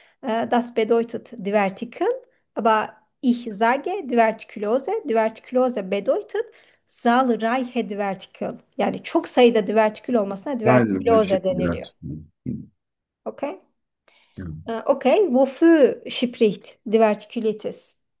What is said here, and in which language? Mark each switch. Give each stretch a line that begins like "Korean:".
German: Das bedeutet Divertikel, aber ich sage Divertikulose. Divertikulose bedeutet zahlreiche Divertikel.
Turkish: Yani çok sayıda divertikül olmasına Divertikulose deniliyor. Okay. Okay.
German: Wofür spricht Divertikulitis?